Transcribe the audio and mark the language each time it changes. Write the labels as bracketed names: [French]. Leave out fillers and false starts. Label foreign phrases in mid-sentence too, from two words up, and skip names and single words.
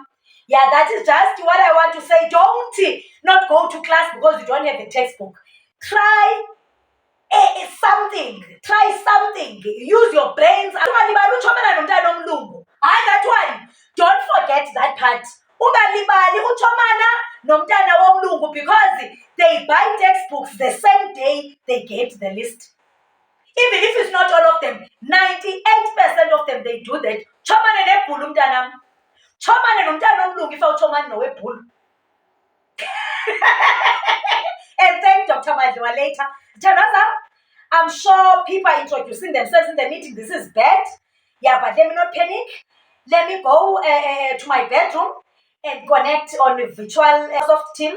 [English] Yeah, that is just what I want to say. Don't not go to class because you don't have a textbook. Try something. Try something. Use your brains. That one. Don't forget that part. [Xhosa] Ungalibali uchomana nomntana womlungu [English] because they buy textbooks the same day they get the list. Even if it's not all of them, 98% of them, they do that. [Xhosa] Chomane nebhulu mntanam. Chomane nomntana womlungu if awuchomane nowebhulu. [English] And thank Dr. Madliwa later. I'm sure people are introducing themselves in the meeting. This is bad. Yeah, but let me not panic. Let me go to my bedroom and connect on a virtual Microsoft Teams.